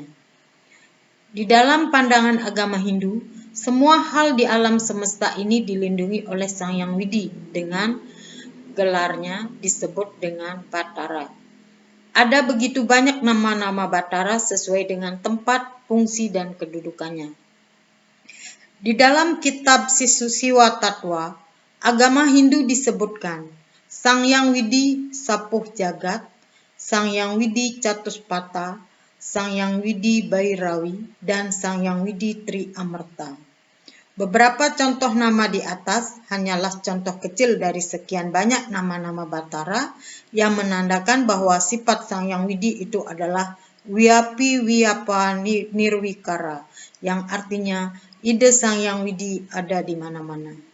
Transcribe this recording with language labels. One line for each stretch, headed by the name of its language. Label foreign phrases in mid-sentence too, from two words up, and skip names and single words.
Indonesian: Di dalam pandangan agama Hindu, semua hal di alam semesta ini dilindungi oleh Sang Hyang Widi dengan gelarnya disebut dengan Batara. Ada begitu banyak nama-nama Batara sesuai dengan tempat, fungsi, dan kedudukannya. Di dalam kitab Siwa Tatwa, agama Hindu disebutkan Sang Hyang Widi Sapuh Jagat, Sang Hyang Widi Chatuspata, Sang Hyang Widi Bhairavi, dan Sang Hyang Widi Tri Amarta. Beberapa contoh nama di atas hanyalah contoh kecil dari sekian banyak nama-nama Batara yang menandakan bahwa sifat Sang Hyang Widi itu adalah Wiyapi Wiyapa Nirwikara, yang artinya Ida Sang Hyang Widi ada di mana-mana.